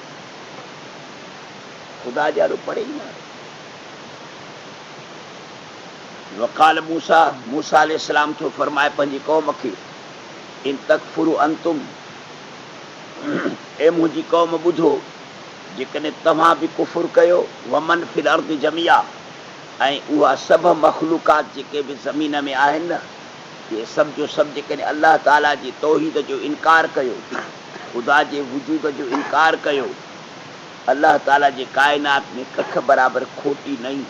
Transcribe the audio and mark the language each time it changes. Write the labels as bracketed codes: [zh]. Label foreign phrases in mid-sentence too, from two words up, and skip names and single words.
[sd] ख़ुदा ॾाढो परे ई न आहे। [ar] وقال موسى عليه السلام [sd] थो फरमाए पंहिंजी क़ौम खे, [ar] إن تكفروا أنتم, [sd] ए मुंहिंजी क़ौम ॿुधो, जेकॾहिं तव्हां बि कुफुर कयो, [ar] ومن في الأرض جميعا, [sd] ऐं उहा सभु मख़लूक़ात जेके बि ज़मीन में आहिनि न, इहे सभु जो सभु जेकॾहिं अल्लाह ताला जी तौहीद जो इनकार कयो, ख़ुदा जे वजूद जो इनकार कयो, अल्लाह ताला जे काइनात में कख बराबरि खोटी न ईंदी।